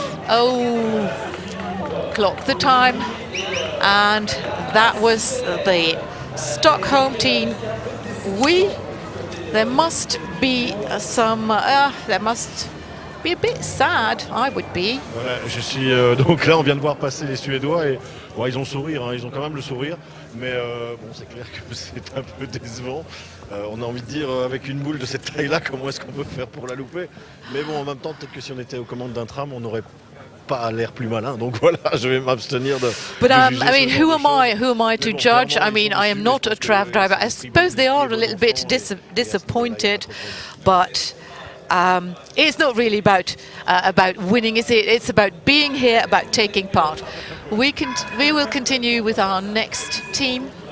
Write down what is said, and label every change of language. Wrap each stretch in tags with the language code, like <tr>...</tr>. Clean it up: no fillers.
<en>Oh, clock the time. And that was the Stockholm team. There must be there must be a bit sad, I would be.</en> <fr>Ouais, je suis donc là on vient de voir passer les Suédois et bon, ils ont sourire, hein, ils ont quand même le sourire, mais bon c'est clair que c'est un peu décevant. On a envie de dire avec une boule de cette taille-là, comment est-ce qu'on peut faire pour la louper? Mais bon, en même temps, peut-être que si on était aux commandes d'un tram, on n'aurait pas l'air plus malin. Donc voilà, je vais m'abstenir de.</fr> <en>But I mean, who am I to judge? I mean, I am not a tram driver. I suppose they are a little bit disappointed, but it's not really about winning, is it? It's about being here, about taking part. We will continue with our next team.</en>